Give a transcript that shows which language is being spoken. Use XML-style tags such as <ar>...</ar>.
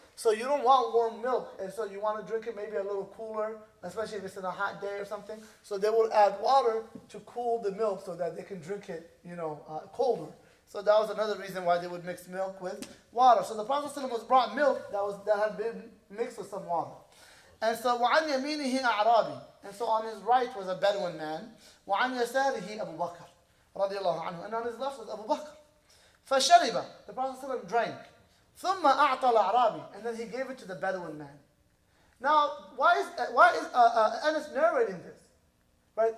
<en>So you don't want warm milk, and so you want to drink it maybe a little cooler, especially if it's in a hot day or something. So they will add water to cool the milk so that they can drink it, colder. So that was another reason why they would mix milk with water. So the Prophet ﷺ was brought milk that had been mixed with some water. And so</en> <ar>وَعَنْ يَمِينِهِ أَعْرَابِي.</ar> <en>And so on his right was a Bedouin man.</en> <ar>وَعَنْ يَسَارِهِ أَبُو بَكْرٍ رضي الله عنه.</ar> <en>And on his left was Abu Bakr.</en> <ar>فَشَرِبَ.</ar> <en>The Prophet ﷺ drank.</en> <ar>ثُمَّ أَعْطَى الْأَعْرَابِي.</ar> <en>And then he gave it to the Bedouin man. Now, why is Anas narrating this? Right?</en>